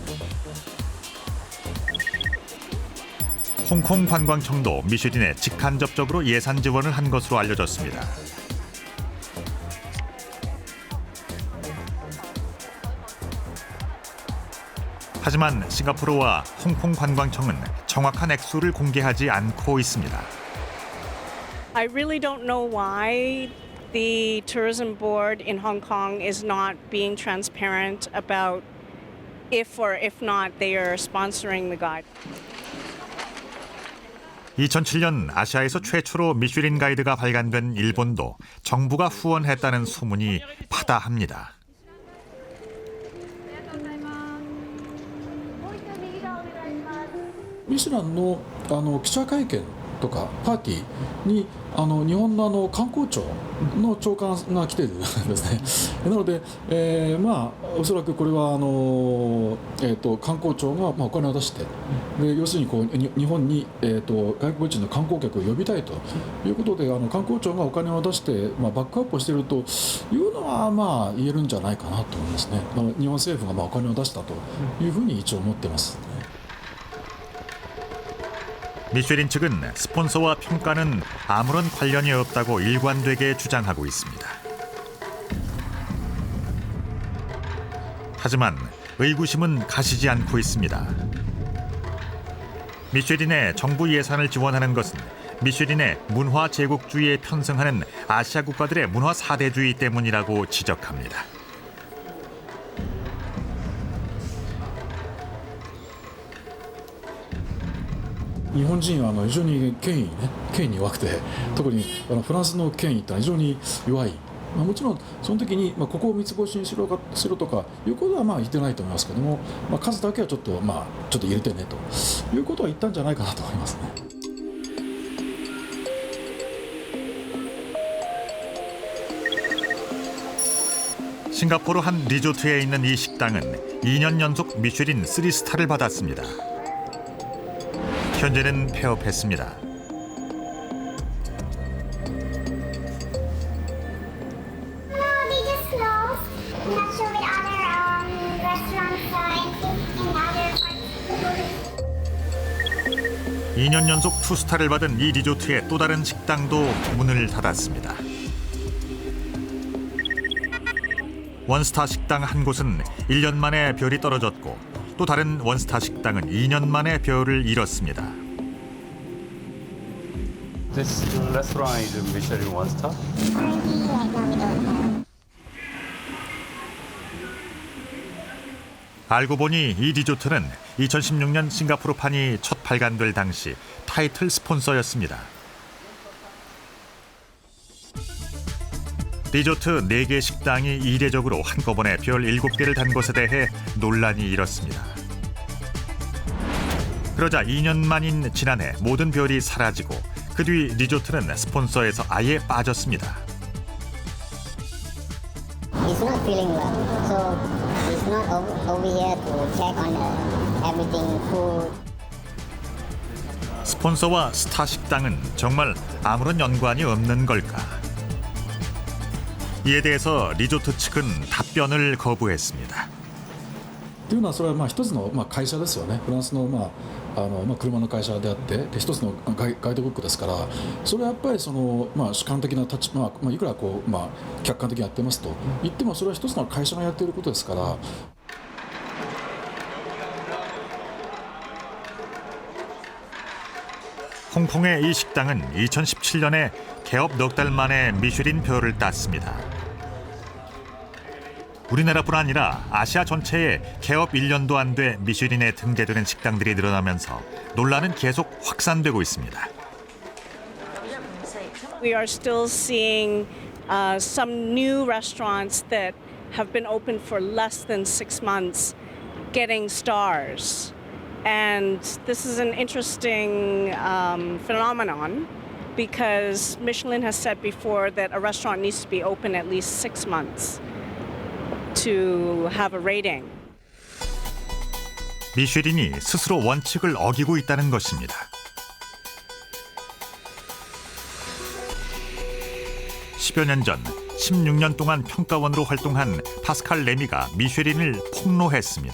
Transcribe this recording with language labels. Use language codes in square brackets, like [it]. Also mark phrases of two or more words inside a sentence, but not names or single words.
[ko] 홍콩 관광청도 미쉐린에 직간접적으로 예산 지원을 한 것으로 알려졌습니다. 하지만 싱가포르와 홍콩 관광청은 정확한 액수를 공개하지 않고 있습니다. [en] I really don't know why the tourism board in Hong Kong is not being transparent about if or if not they are sponsoring the guide. [ko] 2007년 아시아에서 최초로 미슐린 가이드가 발간된 일본도 정부가 후원했다는 소문이 파다합니다. [ja] ミシュランの記者会見とかパーティーに日本の観光庁の長官が来てるんですね。なので、おそらくこれは観光庁がお金を出してで要するに日本に、外国人の観光客を呼びたいということで観光庁がお金を出して、バックアップをしているというのは言えるんじゃないかなと思いますね。日本政府がお金を出したというふうに一応思っています。 [ko] 미슐린 측은 스폰서와 평가는 아무런 관련이 없다고 일관되게 주장하고 있습니다. 하지만 의구심은 가시지 않고 있습니다. 미슐린의 정부 예산을 지원하는 것은 미슐린의 문화 제국주의에 편승하는 아시아 국가들의 문화 사대주의 때문이라고 지적합니다. [ja] 日本人は非常に権威に弱くて特にフランスの権威って非常に弱い、もちろんその時に、ここを三つ星にしろとかいうことは言ってないと思いますけども、数だけはちょっと入れてねということは言ったんじゃないかなと思いますね。 [ko] 싱가포르 한 리조트에 있는 이 식당은 2년 연속 미슐린 3스타를 받았습니다. 현재는 폐업했습니다. [en] They just closed. I'm not sure with other restaurants in other parts. [ko] 2년 연속 2스타를 받은 이 리조트의 또 다른 식당도 문을 닫았습니다. 원스타 식당 한 곳은 1년 만에 별이 떨어졌고 또 다른 원스타 식당은 2년 만에 별을 잃었습니다. [en] This restaurant is Michelin one star. [ko] 알고 보니 이 리조트는 2016년 싱가포르판이 첫 발간될 당시 타이틀 스폰서였습니다. 리조트 4개 식당이 이례적으로 한꺼번에 별 7개를 단 것에 대해 논란이 일었습니다. 그러자 2년 만인 지난해 모든 별이 사라지고 그 뒤 리조트는 스폰서에서 아예 빠졌습니다. [en] He's not feeling well, so he's not over here to check on everything, food. [ko] 스폰서와 스타 식당은 정말 아무런 연관이 없는 걸까? 이에 대해서 리조트 측은 답변을 거부했습니다. [ja] というのはそれは一つの会社ですよね。フランスの車の会社であって一つのガイドブックですから、それはやっぱり主観的な立場、いくら客観的にやってますと言ってもそれは一つの会社がやっていることですから。 [ko] 홍콩의 이 식당은 2017년에 개업 넉 달 만에 미슐린 별을 땄습니다. 우리나라뿐 아니라 아시아 전체에 개업 1년도 안 돼 미슐린에 등재되는 식당들이 늘어나면서 논란은 계속 확산되고 있습니다. [en] We are still seeing some new restaurants that have been open for less than 6 months getting stars. And this is an interesting phenomenon because Michelin has said before that a restaurant needs to be open at least 6 months to have a rating. [ko] 미슐린이 스스로 원칙을 어기고 있다는 것입니다. 10여 년 전 16년 동안 평가원으로 활동한 파스칼 레미가 미슐린을 폭로했습니다.